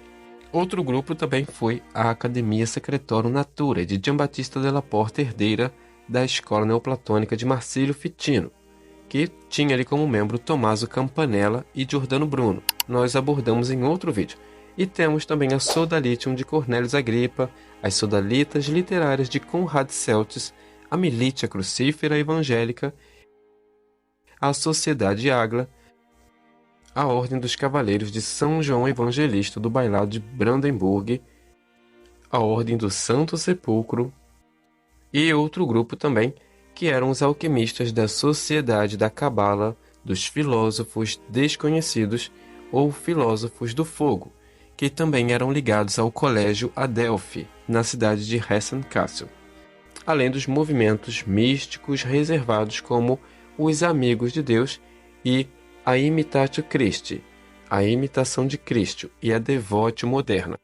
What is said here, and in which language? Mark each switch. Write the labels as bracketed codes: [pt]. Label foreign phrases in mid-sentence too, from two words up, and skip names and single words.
[pt] Outro grupo também foi a Academia Secretorum Naturae de Giambattista della Porta, herdeira da escola neoplatônica de Marsilio Ficino, que tinha ali como membro Tommaso Campanella e Giordano Bruno. Nós abordamos em outro vídeo. E temos também a Sodalitium de Cornelius Agrippa, as Sodalitas literárias de Conrad Celtis, a Militia Crucífera Evangélica, a Sociedade Agla, a Ordem dos Cavaleiros de São João Evangelista do Bailado de Brandenburg, a Ordem do Santo Sepulcro e outro grupo também, que eram os alquimistas da Sociedade da Cabala, dos Filósofos Desconhecidos ou Filósofos do Fogo, que também eram ligados ao Colégio Adelphi, na cidade de Hessen-Kassel, além dos movimentos místicos reservados como os Amigos de Deus e a Imitatio Christi, a imitação de Cristo, e a Devotio Moderna.